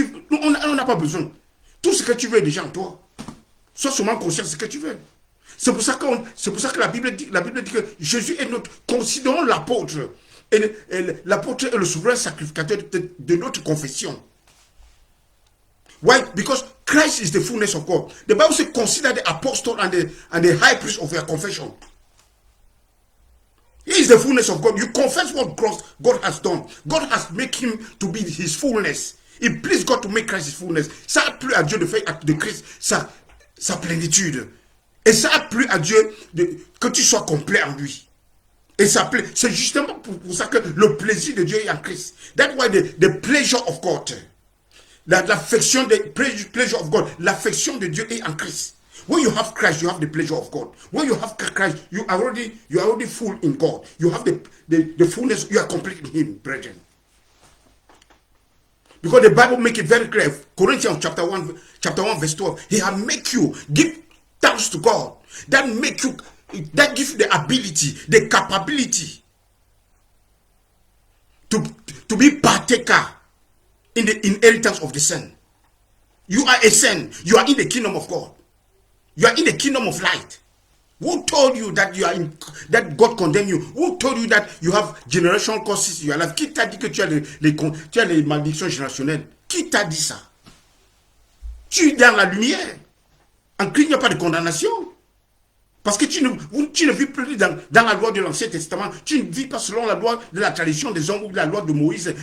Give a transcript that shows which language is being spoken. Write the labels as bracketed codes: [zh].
[fr] On n'a pas besoin. Tout ce que tu veux est déjà en toi. Sois seulement conscient de ce que tu veux. C'est pour ça que la Bible dit que Jésus est notre... Considérons l'apôtre. Et l'apôtre est le souverain sacrificateur de notre confession. [en] Why? Because Christ is the fullness of God. The Bible says, consider the apostle and the high priest of your confession. He is the fullness of God. You confess what God has done. God has made him to be his fullness. It please God to make Christ his fullness. [fr] Ça a plu à Dieu de faire de Christ sa plénitude. Et ça a plu à Dieu que tu sois complet en lui. Et ça plaît. C'est justement pour ça que le plaisir de Dieu est en Christ. [en] That's why the pleasure of God. [fr] L'affection de [en] pleasure of God, [fr] l'affection de Dieu est en Christ. [en] When you have Christ, you have the pleasure of God. When you have Christ, you are already full in God. You have the fullness, you are complete in Him, brethren. Because the Bible make it very clear. Corinthians chapter 1 verse 12. He has make you give thanks to God. That make you that gives you the ability, the capability to be partaker in the inheritance of the Son. You are a son. You are in the kingdom of God. You are in the kingdom of light. Who told you that you are in, that God condemned you? Who told you that you have generational curses in your life? [fr] Qui t'a dit que tu as les malédictions générationnelles? Qui t'a dit ça? Tu es dans la lumière. En Christ, il n'y a pas de condamnation. Parce que tu ne vis plus dans la loi de l'Ancien Testament. Tu ne vis pas selon la loi de la tradition des hommes ou la loi de Moïse.